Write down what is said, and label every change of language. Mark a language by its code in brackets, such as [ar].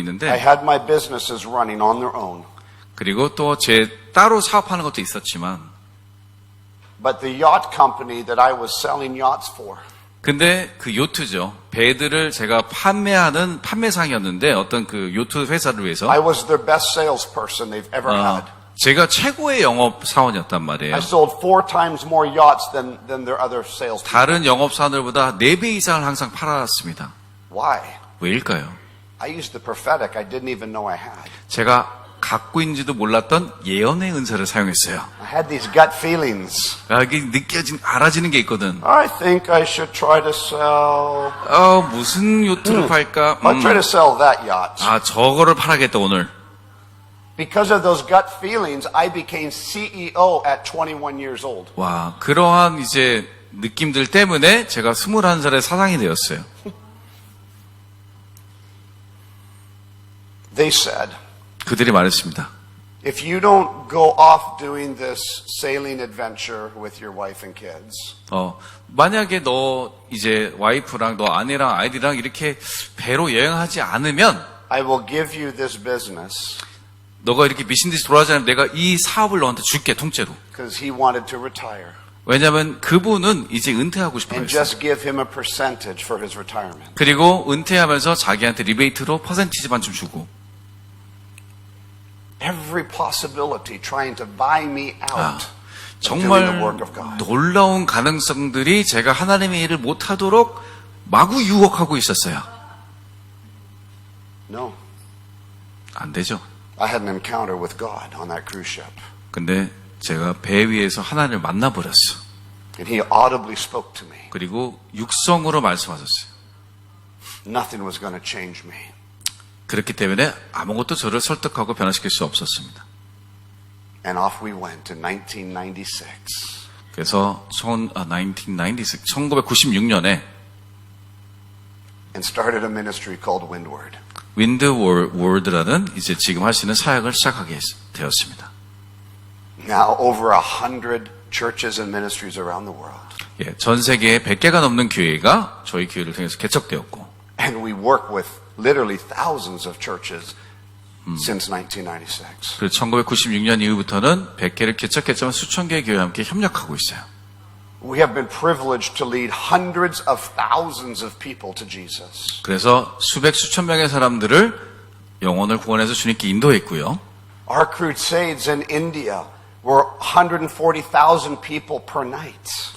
[en] I [ko] 있는데 [en] had my businesses running on their own. [ko] 그리고 또 제 따로 사업하는 것도 있었지만 [en] But the yacht company that I was selling yachts for, [ko] 근데 그 요트죠. 배들을 제가 판매하는 판매상이었는데 어떤 그 요트 회사를 위해서 [en] I was their best salesperson they've ever had. [ko] 제가 최고의 영업 사원이었단 말이에요. [en] I sold 4 times more yachts than their other salespeople. [ko] 다른 영업 사원들보다 4배 이상을 항상 팔았습니다. [en] Why? [ko] 왜일까요? [en] I used the prophetic I didn't even know I had. [ko] 제가 갖고 있는지도 몰랐던 예언의 은사를 사용했어요. [en] I had these gut feelings. [ko] 이게 알아지는 게 있거든. [en] I think I should try to sell. [ko] 무슨 요트를 팔까? [en] I'll try to sell that yacht. [ko] 저거를 팔아야겠다, 오늘. [en] Because of those gut feelings, I became CEO at 21 years old. [ko] 와, 그러한 이제 느낌들 때문에 제가 21살에 사장이 되었어요. [en] They said, [ko] 그들이 말했습니다. [en] if you don't go off doing this sailing adventure with your wife and kids, [ko] 만약에 너 이제 와이프랑 너 아내랑 아이들이랑 이렇게 배로 여행하지 않으면 [en] I will give you this business [ko] 너가 이렇게 미신듯이 돌아가지 않으면 내가 이 사업을 너한테 줄게, 통째로. [en] because he wanted to retire. [ko] 왜냐하면 그분은 이제 은퇴하고 싶어 [en] And [ko] 했어요. [en] just give him a percentage for his retirement. [ko] 그리고 은퇴하면서 자기한테 리베이트로 퍼센티지만 좀 주고. [en] Every possibility trying to buy me out. [ko] 정말 놀라운 가능성들이 제가 하나님의 일을 못하도록 마구 유혹하고 있었어요. [en] No. [ko] 안 되죠. [en] I had an encounter with God on that cruise ship. [ko] 근데 제가 배 위에서 하나님을 만나버렸어. [en] And he audibly spoke to me. [ko] 그리고 육성으로 말씀하셨어요. [en] Nothing was going to change me. [ko] 그렇기 때문에 아무것도 저를 설득하고 변화시킬 수 없었습니다. [en] And off we went in 1996. [ko] 그래서 1996년에 [en] And started a ministry called Windward. [ko] 윈드월드라는 이제 지금 하시는 사역을 시작하게 되었습니다. [en] Now over 100 churches and ministries around the world. [ko] 예, 전 세계에 100개가 넘는 교회가 저희 교회를 통해서 개척되었고, [en] And we work with literally thousands of churches since 1996. [ko] 그리고 1996년 이후부터는 100개를 개척했지만 수천 개의 교회와 함께 협력하고 있어요. [en] We have been privileged to lead hundreds of thousands of people to Jesus. [ko] 그래서 수백 수천 명의 사람들을 영혼을 구원해서 주님께 인도했고요. [en] Our crusades in India were 140,000 people per night.